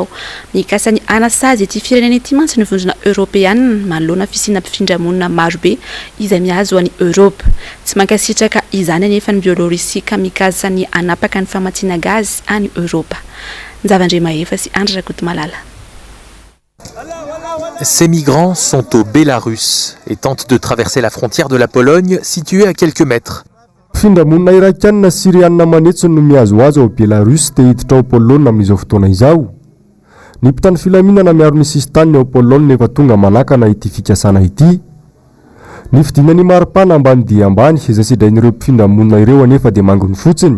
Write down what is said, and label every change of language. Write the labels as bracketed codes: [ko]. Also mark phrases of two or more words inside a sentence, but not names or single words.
[mg] Mikasa ny anasazy ity firenena ity mantsy ny vondrona Europeanina manoloana fisiana mpifindra-monina marobe izay mihazo any Europe. Tsy mankasitraka izany anefa ny Bielorussia ka mikasa ny anapaka ny famatsiana gazy any Europe. Nzavandre Mahefa sy Andra Rakoto Malala. [fr] Ces migrants sont au Bélarus et tentent de traverser la frontière de la Pologne située à quelques mètres. [mg] Findra-monina irakianina Sirianina manetsiny no mihazoazo ao Belarus dia hiditra ao Polonina amin'izao fotoana izao. Ny mpitany filaminana miaro ny sistany ao Polonina efa tonga manakana ity fikasana ity. Ny fidinany maripana ambany dia ambany izay sidrain'ireo mpifindra-monina ireo anefa dia mangony fotsiny.